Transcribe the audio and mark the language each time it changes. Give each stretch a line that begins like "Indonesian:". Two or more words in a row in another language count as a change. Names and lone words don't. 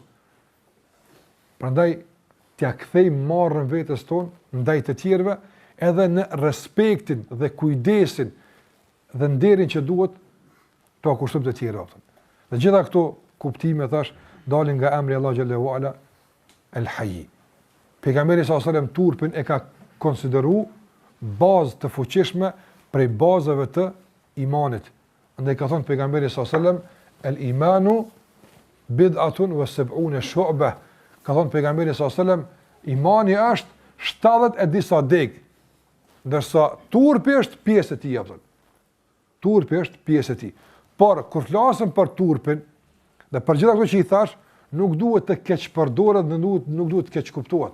Albanian: Prandaj t'ia kthejmë marrën vetes tonë ndaj të tjerëve edhe në respektin dhe kujdesin dhe nderin që duhet të kushtojmë të tjerë. Dhe gjitha këto kuptime thash dalin nga emri Allah
Arabic: جل وعلا الحي.
Albanian: Pejgamberi
Arabic: صلى الله عليه وسلم
Albanian: turpin e ka konsideruar bazë të fuqishme prej bazave të imanit. Andaj ka thënë pejgamberi
Arabic: صلى الله عليه وسلم الإيمان بضع وسبعون شعبة.
Albanian: Ka thënë pejgamberi
Arabic: صلى الله عليه وسلم
Albanian: Imani është 70 e disa deg, ndërsa turpi është pjesë e tij apo. Turpi është pjesë e tij. Por kur flasim për turpin, dhe për gjitha këto që i thash, nuk duhet të keq përdoret dhe nuk duhet të keq kuptohet.